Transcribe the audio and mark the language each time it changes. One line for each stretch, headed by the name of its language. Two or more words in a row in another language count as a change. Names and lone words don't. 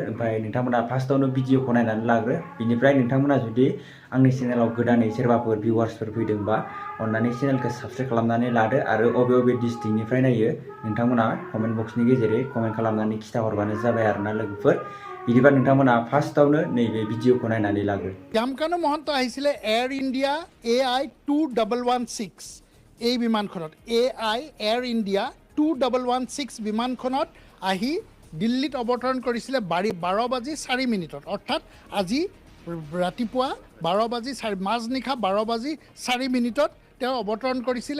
Bodo: ओमफ्राय नोंथांमोना फार्स्टआवनो भिडिअखौ नायनानै लाग्रो। बिनिफ्राय नोंथांमोना जुदि आंनि चेनेलाव गोदानै सोरबाफोर भिउवार्सफोर फैदोंबा अन्नानै चेनेलखौ साबस्क्राइब खालामनानै लादो आरो अबे अबे डिस्ट्रिक्टनिफ्राय नायो नोंथांमोना
English: comment box
Bodo: गेजेरै कमेन्ट खालामनानै खिथाहरबानो जाबाय आरोना लोगोफोर। बिदिबा नोंथांमोना फार्स्टआवनो नैबे भिडिअखौ नायनानै लाग्रो।
Assamese: শ্যামকানু মহন্ত আহিছিলে এয়াৰ ইণ্ডিয়া AI 2116 এই বিমানখনত AI এয়াৰ ইণ্ডিয়া 2116 বিমানখনত আহি দিল্লীত অৱতৰণ কৰিছিলে 12:04 অৰ্থাৎ আজি ৰাতিপুৱা 12:04 মাজনিশা 12:04 তেওঁ অৱতৰণ কৰিছিলে।